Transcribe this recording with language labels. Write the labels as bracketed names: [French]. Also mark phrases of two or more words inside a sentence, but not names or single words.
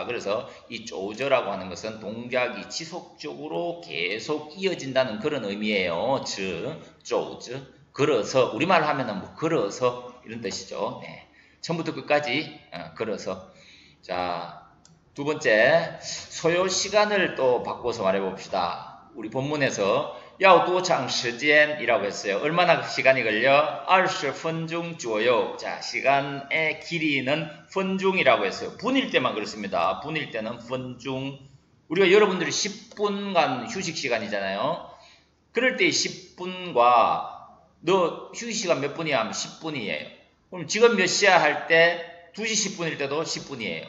[Korean] 그래서 이 쪼저라고 하는 것은 동작이 지속적으로 계속 이어진다는 그런 의미예요. 쪼저. 걸어서, 우리말로 하면은 뭐 걸어서 이런 뜻이죠. 네. 처음부터 끝까지 걸어서. 자, 두 번째, 소요 시간을 또 바꿔서 말해 봅시다. 우리 본문에서 [Chinese] 要多长时间 [Korean] 이라고 했어요. 얼마나 시간이 걸려? [Chinese] 20 分钟左右. [Korean] 자, 시간의 길이는 分钟이라고 했어요. 분일 때만 그렇습니다. 분일 때는 分钟. 우리가 여러분들이 10분간 휴식 시간이잖아요. 그럴 때 10분과 너 휴식 시간 몇 분이야? 하면 10분이에요. 그럼 지금 몇 시야 할 때 2시 10분일 때도 10분이에요.